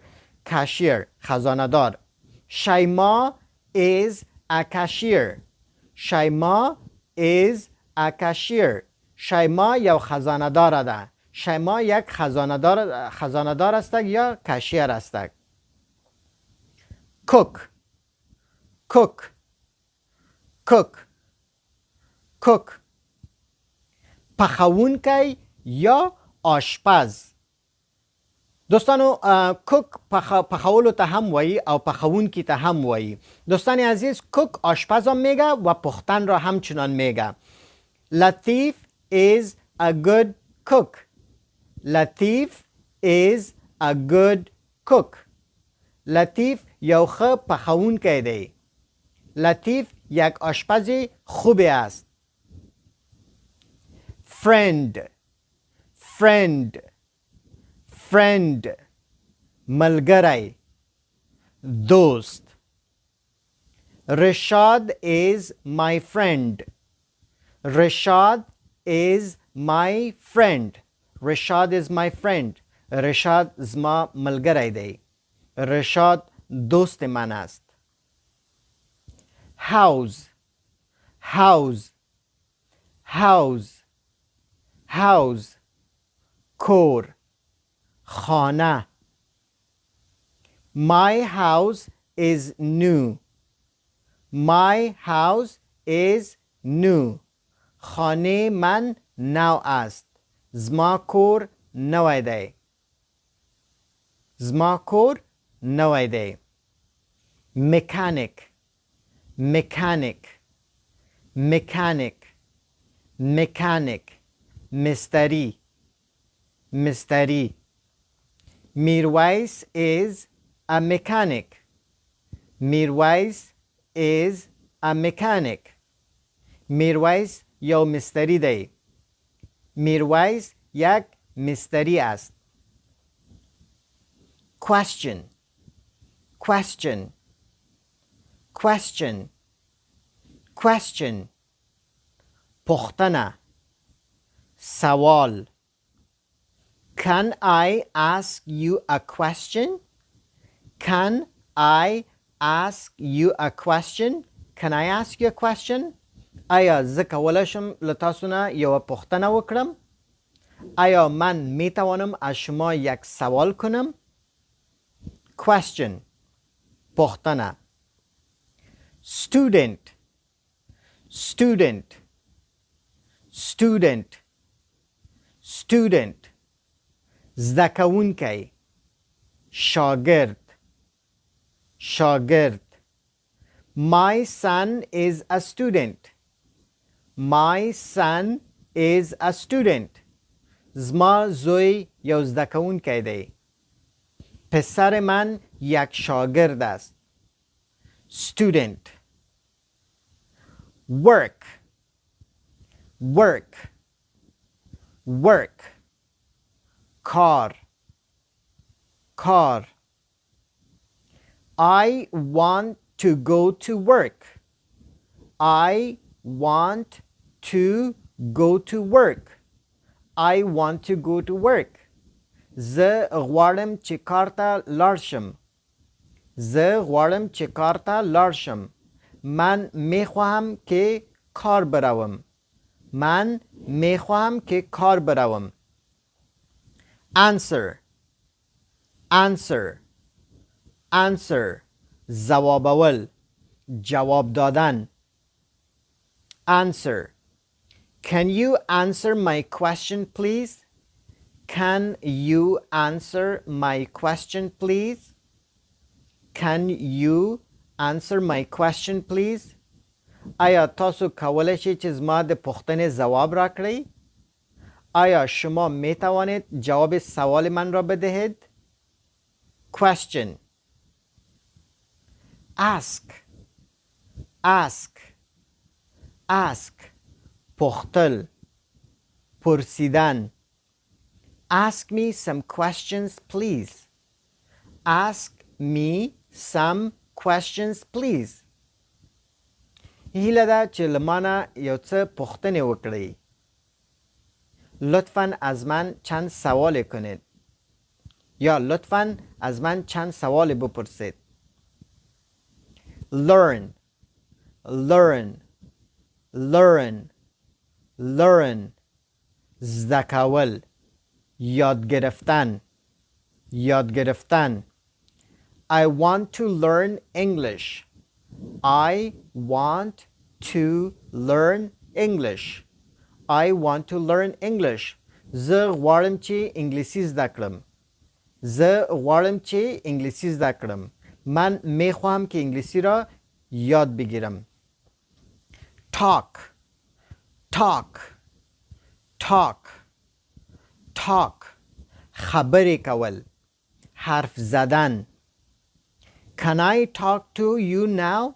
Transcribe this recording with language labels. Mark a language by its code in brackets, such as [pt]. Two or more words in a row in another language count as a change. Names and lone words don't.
[fa] کاشیر، خزانه دار. [en] شیما is a cashier. شیما is a cashier. [ps] شیما یو خزانه دار ده. [fa] شیما یک خزانه دار است یا کاشیر است. [en] cook, cook, cook, cook. [ps] پخوونکی یا آشپز. دوستانو کوک پخولو ته هم وایي او پخوونکی ته هم وایي. [fa] دوستان عزیز، کوک آشپز هم میگه و پختن را همچنان میگه. [en] لطیف is a good cook. لطیف is a good cook. [ps] لطیف یو ښه پخوونکی دی. [fa] لطیف یک آشپز خوبی است. [en] friend، friend، friend ملګری، دوست. رشاد is my friend. رشاد is my friend. رشاد is my friend. [ps] رشاد زما ملګری دی. [fa] رشاد دوست من است. [en] house، house، house، house کور، خانه. My house is new. My house is new. [fa] خانه من نو است. [ps] زما کور نوی دی. زما کور نوی دی. [en] mechanic، mechanic، mechanic، mechanic [ps] مستری، مستری. [en] میرویس is a mechanic. میرویس is a mechanic. [ps] میرویس یو مستری دی. [en] میرویس [fa] یک مستری است. [en] question question question question پختنه سوال Can I ask you a question? Can I ask you a question? Can I ask you a question? [ps] آیا زه کولی شم له تاسو نه یوه پوښتنه وکړم؟ [fa] آیا من می توانم از شما یک سوال کنم؟ [en] question پوښتنه student student student student [ps] زده کوونکی [fa] شاگرد شاگرد [en] My son is a student. My son is a student. [ps] زما زوی یو زده کوونکی دی. [fa] پسر من یک شاگرد است. [en] Student. Work. Work. Work. [fa] کار. کار. [en] I want to go to work. I want to go to work. I want to go to work. [ps] زه غواړم چې کار ته لاړ شم. زه غواړم چې کار ته لاړ شم. [fa] من میخواهم که کار بروم. من میخواهم که کار بروم. [en] Answer. Answer. Answer. [fa] ځوابول جواب دادن. [en] Answer. Can you answer my question please? Can you answer my question please? Can you answer my question please? [ps] آیا تاسو کولی شئ چې زما د پوښتنې ځواب راکړئ؟ [fa] آیا شما می توانید جواب سوال من را بدهید؟ [en] Question. Ask. Ask. Ask. [ps] پختل پرسیدن. [en] Ask me some questions please. Ask me some questions please. [ps] هیله ده چې له ما نه یو څه پوښتنې وکړئ. [fa] لطفاً از من چند سوال کنید. یا لطفاً از من چند سوال بپرسید. [en] Learn. Learn. Learn. Learn. [ps] زده کول. [fa] یاد گرفتن. یاد گرفتن. [en] I want to learn English. I want to learn English. I want to learn English. [ps] زه غواړم چې انګلیسي زده کړم. زه غواړم چې انګلیسي زده کړم. [fa] من میخواهم که انگلیسی را یاد بگیرم. [en] Talk. Talk. Talk. Talk. [ps] خبرې کول. [fa] حرف زدن. [en] Can I talk to you now?